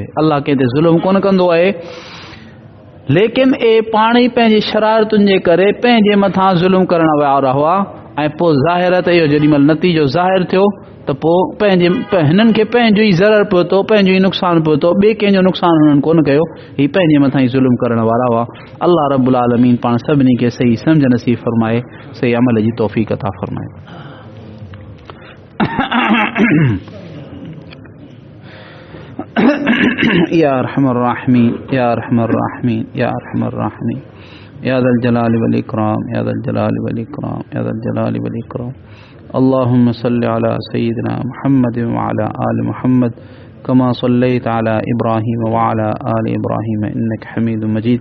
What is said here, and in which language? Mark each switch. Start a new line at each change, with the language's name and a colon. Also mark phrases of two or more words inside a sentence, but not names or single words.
Sindhi: अल्लाह कंहिं ते ज़ुल्म कोन कंदो आहे, लेकिन पाण ई पंहिंजी शरारतुनि जे करे पंहिंजे मथां ज़ुल्म करण वारा हुआ ऐं पोइ ज़ाहिर त इहो जेॾीमहिल नतीजो ज़ाहिर थियो त पोइ हिननि खे पंहिंजो ई ज़रर पियो थो, पंहिंजो ई नुक़सानु पियो थो, ॿिए कंहिंजो नुक़सानु हुननि कोन कयो, हीअ पंहिंजे मथां ई ज़ुल्म करण वारा हुआ।
Arabic: الله رب العالمين
Sindhi: पाण सभिनी खे सही सम्झ नसीब फरमाए, सही अमल जी तौफ़ीक़ अता फरमाए।
Arabic: يا أرحم الراحمين يا أرحم الراحمين يا أرحم الراحمين يا ذا الجلال والإكرام يا ذا الجلال والإكرام يا ذا الجلال والإكرام, या ज़ल जलाल वल इकराम, या ज़ल जलाल वल इकराम। اللهم صل على سيدنا محمد وعلى آل محمد كما صليت على إبراهيم وعلى آل إبراهيم إنك حميد مجيد.